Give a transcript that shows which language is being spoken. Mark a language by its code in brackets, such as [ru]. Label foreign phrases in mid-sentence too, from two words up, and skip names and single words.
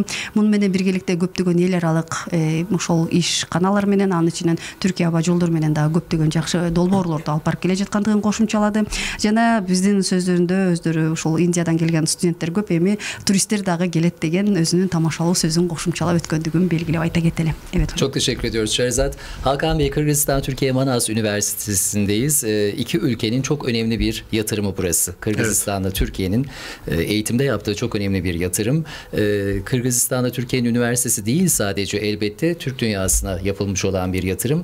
[ky] Муну менен биргеликте көптөгөн эл аралык ошол иш каналар менен, анын ичинен Түркия аба жолдор менен дагы көптөгөн жакшы долбоорлорду алып барып келе жаткандыгын кошумчалады. Жана биздин сөздөрүндө өздөрү ушул Индиядан келген студенттер көп, эми туристтер дагы келет деген өзүнүн тамашалуу сөзүн кошумчалап өткөндүгүн белгилеп айта кетели. [tr] Evet. Çok teşekkür ediyoruz Şerizat. Hakan Bey, Kırgızistan Türkiye Manas Üniversitesi'ndeyiz. İki ülkenin çok önemli bir yatırımı burası. Kırgızistan'da Türkiye'nin eğitimde yaptığı çok önemli bir yatırım. Kırgızistan'da Türkiye'nin üniversitesi değil sadece, elbette Türk dünyasına yapılmış olan bir yatırım.